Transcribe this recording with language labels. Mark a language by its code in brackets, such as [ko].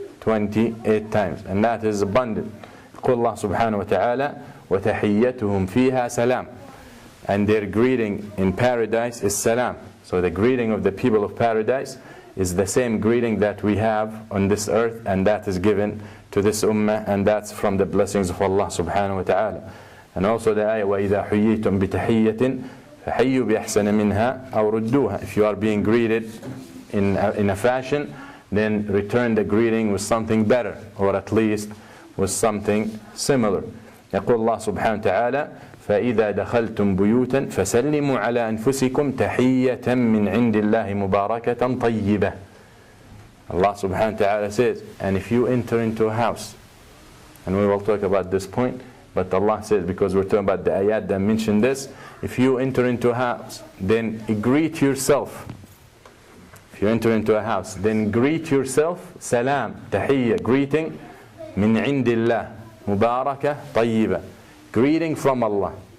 [en] 28 times. And that is abundant. [ar] قُلْ [en] Allah subhanahu wa ta'ala [ar] وَتَحِيَّتُهُمْ فِيهَا [en] salam. And their greeting in paradise is salam. So the greeting of the people of paradise is the same greeting that we have on this earth, and that is given to this ummah, and that's from the blessings of Allah subhanahu wa ta'ala. And also the ayah, [ar] وَإِذَا حُيِّيتُمْ بِتَحِيَّةٍ فَحَيُّوا بِأَحْسَنَ مِنْهَا أَوْ رُدُّوهَا. [en] If you are being greeted in a fashion, then return the greeting with something better, or at least with something similar. [ar] يقول الله سبحانه وتعالى فإذا دخلتم بيوتا فسلموا على أنفسكم تحية من عند الله مباركة طيبة. [en] Allah subhanahu wa ta'ala says, and if you enter into a house, and we will talk about this point, but Allah says, because we're talking about the ayat that mention this, if you enter into a house, then greet yourself. If you enter into a house, then greet yourself, salam, tahiyya, greeting, [ar] min indillah, mubarakah, tayyibah, [en] greeting from Allah.